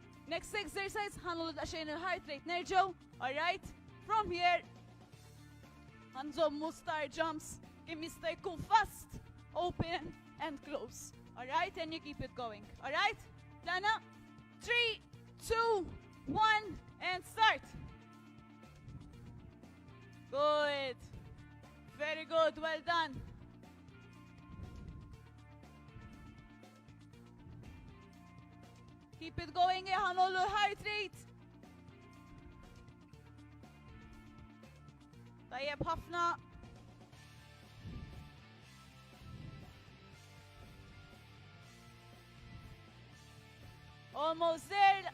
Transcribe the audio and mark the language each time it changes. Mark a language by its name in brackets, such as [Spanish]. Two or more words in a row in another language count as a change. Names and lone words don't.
[English] Next exercise, [Maltese] ħanullu daqsxejn il- [English] heart rate [Maltese] nerġgħu. Alright? [English] From here, ħanżommu star jumps [Maltese] kemm jista' jkun [English] fast, open and close. Alright? And you keep it going. Alright? Lana, 3, 2, 1, and start. Good. Very good. Well done. Keep it going. [Maltese] ħanollu [English] heart rate. [Maltese] Tajjeb ħafna. [English] Almost there.